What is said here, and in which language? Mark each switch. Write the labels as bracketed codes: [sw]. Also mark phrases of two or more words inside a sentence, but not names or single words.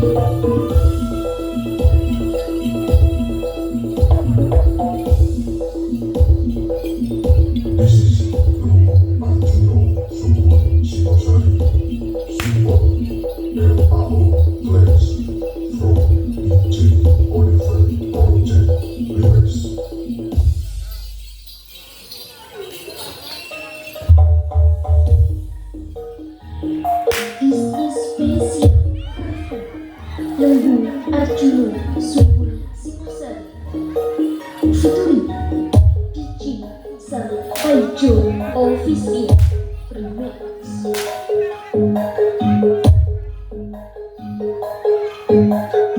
[en] This is Blue Arjuno Suwon Shimosari Suwon El Amo Glass from DJ Oliver Project Remix. This is spesial Lembu Arjuno Subul Singosari Featuring DJ Sampai Official Remix.